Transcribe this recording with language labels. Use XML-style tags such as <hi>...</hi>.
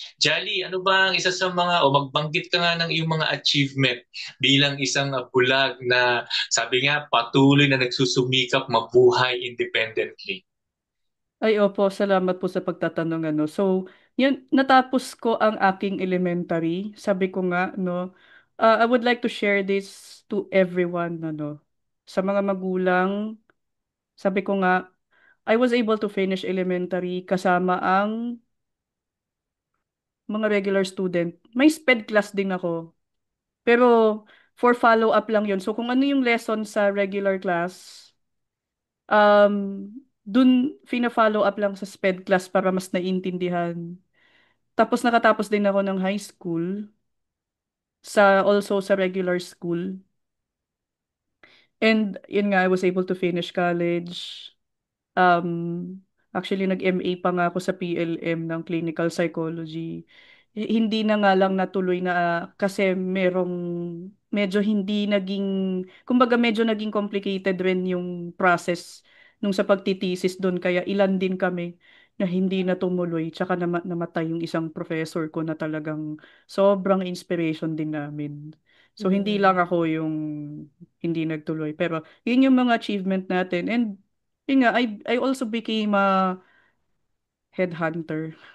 <tl>Jolly, ano ba ang isa sa mga, o magbanggit ka nga ng iyong mga achievement bilang isang bulag na sabi nga patuloy na nagsusumikap mabuhay independently? Ay, opo, salamat po sa pagtatanong So, yun, natapos ko ang aking elementary. Sabi ko nga, no,</tl> <en>I would like to share this to everyone,</en> <tl>Sa mga magulang, sabi ko nga,</tl> <en>I was able to finish elementary</en> <tl>kasama ang mga regular student. May sped class din ako. Pero, for follow-up lang yun. So, kung ano yung lesson sa regular class, um, dun fina-follow up lang sa sped class para mas naiintindihan. Tapos nakatapos din ako ng high school also sa regular school.</tl> <en>And yun nga, I was able to finish college.</en> <tl>Actually, nag-MA pa nga ako sa PLM ng clinical psychology. Hindi na nga lang natuloy na kasi medyo hindi naging, kumbaga medyo naging complicated rin yung process nung sa pagtitisis doon kaya ilan din kami. na hindi na tumuloy, tsaka namatay yung isang professor ko na talagang sobrang inspiration din namin. So, hindi lang Mm. ako yung hindi nagtuloy. Pero, yun yung mga achievement natin.</tl> <en>And, yun nga, I also became a headhunter</en>